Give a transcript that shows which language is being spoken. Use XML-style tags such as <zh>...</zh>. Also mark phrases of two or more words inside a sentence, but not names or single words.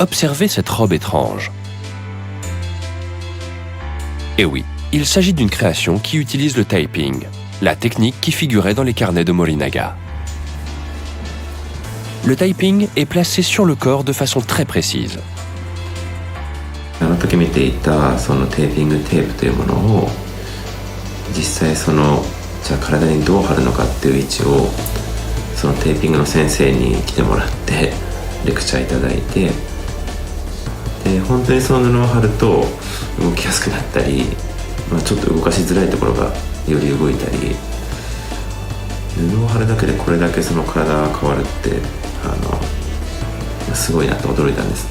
<fr>Observez cette robe étrange. Eh oui, il s'agit d'une création qui utilise le typing, la technique qui figurait dans les carnets de Morinaga. Le typing est placé sur le corps de façon très précise.</fr> <ja>あの時見ていたそのテーピングテープというものを実際そのじゃあ体にどう貼るのかっていう位置をそのテーピングの先生に来てもらってレクチャーいただいてで本当にその布を貼ると動きやすくなったり、ちょっと動かしづらいところがより動いたり布を貼るだけでこれだけその体が変わるってすごいなって驚いたんですね。</ja>